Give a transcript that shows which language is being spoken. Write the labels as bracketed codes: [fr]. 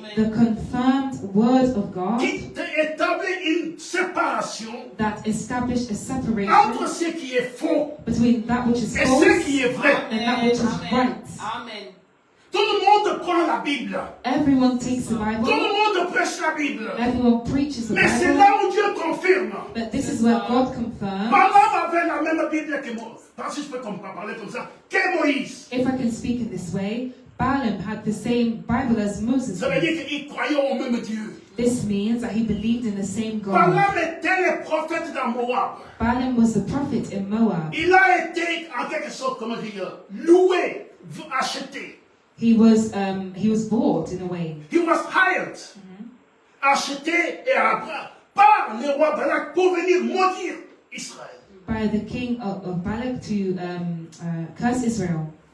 [en] The confirmed word of God [fr] qui établit une séparation [en] that established a separation [fr] entre ce qui est faux [en] between that which is [fr] et [en] false [fr] ce qui est vrai. [en] and that which is right. [fr] Amen. Tout le monde prend la Bible. [en] Everyone takes the [fr] Tout [en] Bible, [fr] le monde prêche la Bible. [en] everyone preaches the [fr] Mais c'est [en] Bible, [fr] là où Dieu confirme. [en] but this is where God confirms. [fr] Balaam avait la même Bible que moi. Parce que je peux parler comme ça. Que Moïse. [en] If I can speak in this way, Balaam had the same Bible as Moses [fr] Ça veut [en] did. [fr] dire qu'il croyait au même Dieu. [en] This means that he believed in the same God. [fr] Balaam était le prophète dans Moab. [en] Balaam was the prophet in Moab. [fr] Il a été, en quelque sorte, comment dire, loué, acheté. [en] He was bought in a way. He was hired. [fr] Acheté et par le roi Balak pour venir maudire Israël. [en] By the king of Balak to curse Israel.